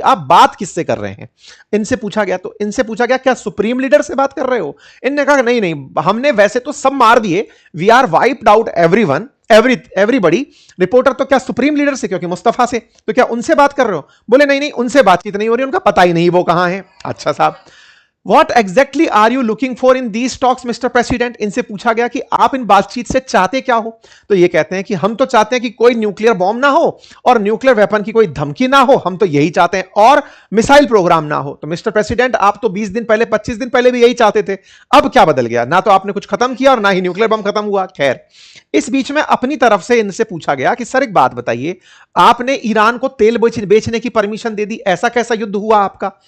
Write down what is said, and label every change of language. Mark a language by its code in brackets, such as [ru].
[hi] आप बात किससे कर रहे हैं? इनसे पूछा गया। तो इनसे पूछा गया क्या सुप्रीम लीडर से बात कर रहे हो? इनने कहा नहीं नहीं, हमने वैसे तो सब मार दिए, [en] We are wiped out everyone, everybody. [hi] Reporter तो क्या सुप्रीम लीडर से, क्योंकि मुस्तफा से, तो क्या उनसे बात कर रहे हो? बोले नहीं नहीं, उनसे बातचीत नहीं हो रही, उनका पता ही नहीं वो कहां है। अच्छा साहब, [en] What exactly are you looking for in these talks, Mr. President? [hi] इनसे पूछा गया कि आप इन बातचीत से चाहते क्या हो? तो ये कहते हैं कि हम तो चाहते हैं कि कोई न्यूक्लियर बॉम्ब ना हो और न्यूक्लियर वेपन की कोई धमकी ना हो, हम तो यही चाहते हैं, और मिसाइल प्रोग्राम ना हो। तो मिस्टर प्रेसिडेंट, आप तो 20 दिन पहले, 25 दिन पहले भी यही चाहते थे, अब क्या बदल गया? ना तो आपने कुछ खत्म किया और ना ही न्यूक्लियर बम खत्म हुआ। खैर, इस बीच में अपनी तरफ से इनसे पूछा गया कि सर एक बात बताइए, आपने ईरान को तेल बेचने की परमिशन दे दी, ऐसा कैसा युद्ध हुआ आपका?